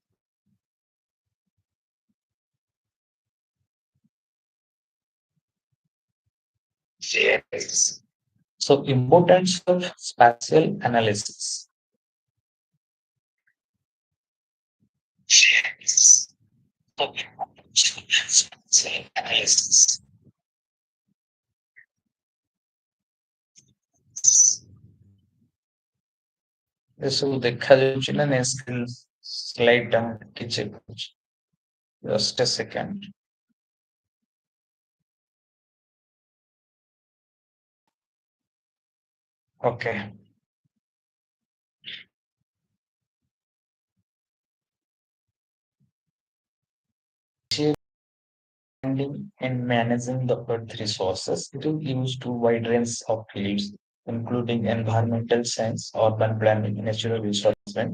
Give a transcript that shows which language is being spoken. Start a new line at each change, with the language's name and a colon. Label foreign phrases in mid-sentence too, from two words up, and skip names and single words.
English: GIS. So importance of spatial analysis. GIS. So importance of spatial analysis.
Odia: ଏସବୁ ଦେଖାଯାଉଛି ନା ନାଇଁ
English: screen slide
Odia: ଟା ମୁଁ ଟିକେ ଚେକ୍ କରୁଛି.
English: Just a second. Okay. In managing the earth resources, it is used to wide range of fields, including environmental science, urban planning, natural resource management.